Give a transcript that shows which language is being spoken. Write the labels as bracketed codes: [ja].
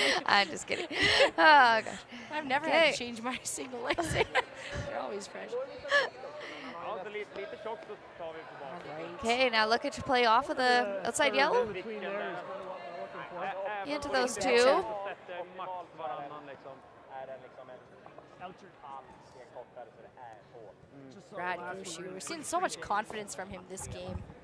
[en] I'm just kidding. Oh, gosh. I've never had Okay. to change my signal lights. They're always fresh. [sv] Ja, så lite tjockt så tar vi på bak. [en] All right. Okay, now looking to play off of the outside yellow. In between there is kind of what we're looking for. Into those two. [sv] Sätter max varannan liksom. Är den liksom en [en] Outer. [sv] halv steg kortare så det är på. [en] Just Brad Gushue. We're seeing so much confidence from him this game.